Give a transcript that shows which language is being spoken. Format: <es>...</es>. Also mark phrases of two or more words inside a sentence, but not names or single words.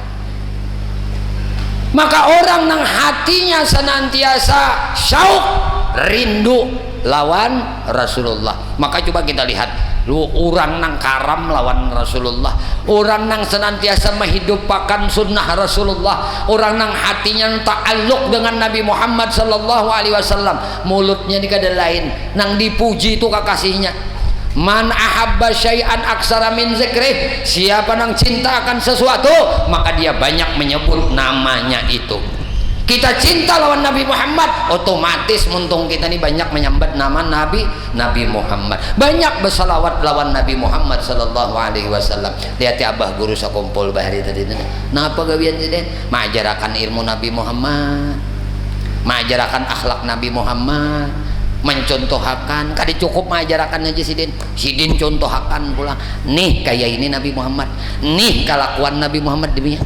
<bjn>Maka orang nang hatinya senantiasa syauq rindu lawan Rasulullah, maka coba kita lihat orang nang karam lawan Rasulullah, orang nang senantiasa menghidupkan sunnah Rasulullah, orang nang hatinya ta'alluq dengan Nabi Muhammad</bjn> <ar>صلى الله عليه وسلم,</ar> <bjn>mulutnya di kada lain nang dipuji itu kekasihnya.</bjn> <ar>من أحب شيئا أكثر من ذكره,</ar> <bjn>siapa nang cinta akan sesuatu maka dia banyak menyebut namanya itu. Kita cinta lawan Nabi Muhammad, otomatis muntung kita ini banyak menyambat nama Nabi Muhammad, banyak bersalawat lawan Nabi Muhammad</bjn> <ar>صلى الله عليه وسلم.</ar> <bjn>Lihat ya abah guru sakumpul bahari tadi napa gawian sih mengajarakan ilmu Nabi Muhammad, mengajarakan akhlak Nabi Muhammad, mencontohakan kadi cukup mengajarakan aja sidin contohakan pula nih kayak ini Nabi Muhammad, nih kelakuan Nabi Muhammad demikian.</bjn>